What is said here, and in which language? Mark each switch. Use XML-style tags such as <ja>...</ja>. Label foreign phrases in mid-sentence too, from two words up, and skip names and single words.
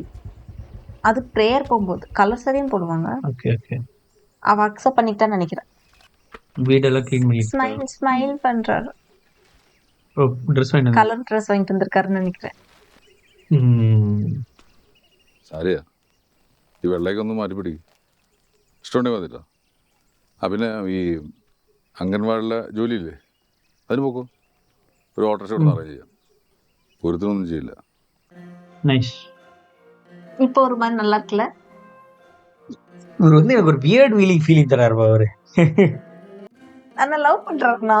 <ta>அது ப்ரேயர் போகும்போது கலர் சாரியும் போடுவாங்க. ஓகே ஓகே. அவ அக்செப்ட் பண்ணிக்கிட்டான்னு நினைக்கிறேன். வீடெல்லாம் க்ளீன் பண்ணிட்டு</ta> <en>smile smile</en> <ta>பண்றாரு. ட்ரெஸ் வாங்கிட்டு</ta> <en>colour dress</en> <ta>வாங்கிட்டு வந்திருக்காருன்னு நினைக்கிறேன்.</ta> <ml>സാരിയാ. ഈ വെള്ളയൊക്കെ ഒന്ന് മാറ്റി പിടിക്കും. ഇഷ്ടമുണ്ടെങ്കിൽ മതില്ല. ആ പിന്നെ ഈ അംഗൻവാടിയിലെ ജോലിയില്ലേ, അതിന് പോക്കോ. ഒരു ഓട്ടോറിക്ഷ കൊടുത്ത് അറേഞ്ച് ചെയ്യാം. ഒരുത്തിനൊന്നും ചെയ്യില്ല.</ml> <ta>நைஸ். இப்போ ஒரு மாதிரி நல்லா இருக்குல்ல. இவர் வந்து எனக்கு ஒரு</ta> <en>weird feeling</en> <ta>தராருப்பா அவரு. ஆனா லவ் பண்றாருண்ணா.</ta>